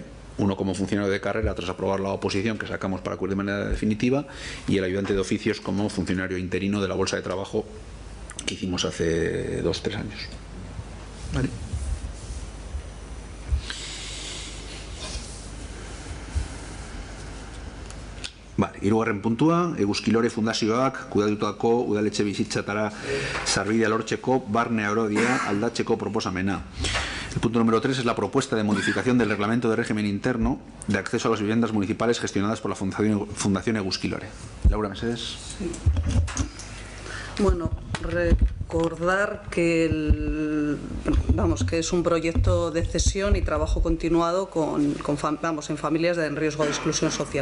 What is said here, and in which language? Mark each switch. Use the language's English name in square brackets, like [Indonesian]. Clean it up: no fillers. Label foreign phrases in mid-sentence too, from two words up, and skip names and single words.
[Spanish] Uno como funcionario de carrera tras aprobar la oposición que sacamos para cubrir de manera definitiva, y el ayudante de oficios como funcionario interino de la bolsa de trabajo que hicimos hace 2 o 3 años, ¿vale? Vale, [Basque] hirugarren puntua, Eguzkilore Fundazioak kudeatutako udaletxe bizitzatara sarbidea lortzeko barne araudia aldatzeko proposamena. [Spanish] El punto número 3 es la propuesta de modificación del reglamento de régimen interno de acceso a las viviendas municipales gestionadas por la Fundación Eguzkilore. Laura Mesedes. Sí. Bueno, recordar que que es un proyecto de cesión y trabajo continuado en familias en riesgo de exclusión social.